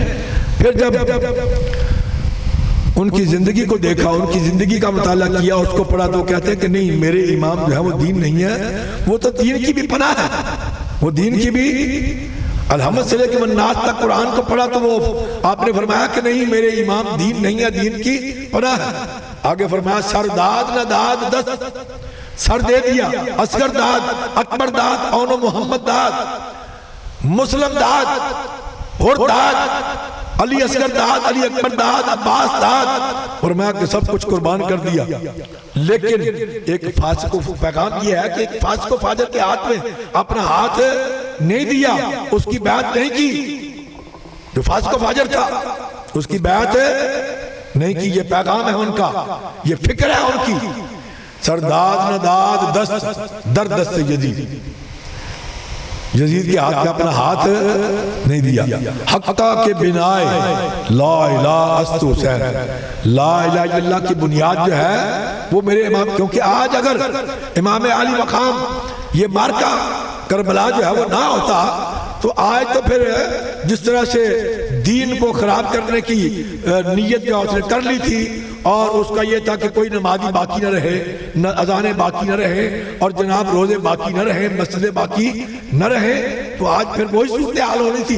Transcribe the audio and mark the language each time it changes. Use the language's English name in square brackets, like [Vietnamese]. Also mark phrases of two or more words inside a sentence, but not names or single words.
[Urdu] پھر جب ان کی زندگی کو دیکھا، ان کی زندگی کا مطالعہ کیا، اس کو پڑھا تو کہتے ہیں کہ نہیں میرے امام جو ہے وہ دین نہیں ہے، وہ تو دین کی بھی پناہ ہے، وہ دین کی بھی الحمد سے لے کے مناس تک قرآن کو پڑھا تو وہ آپ نے فرمایا کہ نہیں میرے امام دین نہیں ہے، دین کی پناہ ہے. آگے فرمایا [Persian] سرداد نہ داد دست [Urdu] سر دے دیا، [Persian] اصغر داد اکبر داد اون محمد داد مسلم داد اور داد علی اصغر داد علی اکبر داد عباس داد، [Urdu] فرمایا کہ سب کچھ قربان کر دیا. لیکن ایک فاسق کو پیغام یہ ہے کہ ایک فاسق و فاجر کے ہاتھ میں اپنا ہاتھ نہیں دیا، اس کی بیعت نہیں کی. جو فاسق و فاجر تھا اس کی بیعت نہیں کی. یہ پیغام ہے ان کا، یہ فکر ہے ان کی. [Persian] سرداد نہ داد دست در دست یزید، [Urdu] یزید کے ہاتھ میں اپنا ہاتھ نہیں دیا. [Persian] حقہ کے بنائے لا الہ است حسین، [Arabic] لا الہ الا اللہ [Urdu] کی بنیاد جو ہے وہ میرے امام. کیونکہ آج اگر امام علی مقام یہ مارکہ کربلا جو ہے وہ نہ ہوتا تو آج تو پھر جس طرح سے دین کو خراب کرنے کی نیت جو اس نے کر لی تھی، اور اس کا یہ تھا کہ کوئی نمازی باقی نہ رہے، نہ اذانیں باقی نہ رہے، اور جناب روزے باقی نہ رہے، مسجدیں باقی نہ رہے، تو آج پھر وہی صورتحال ہونی تھی.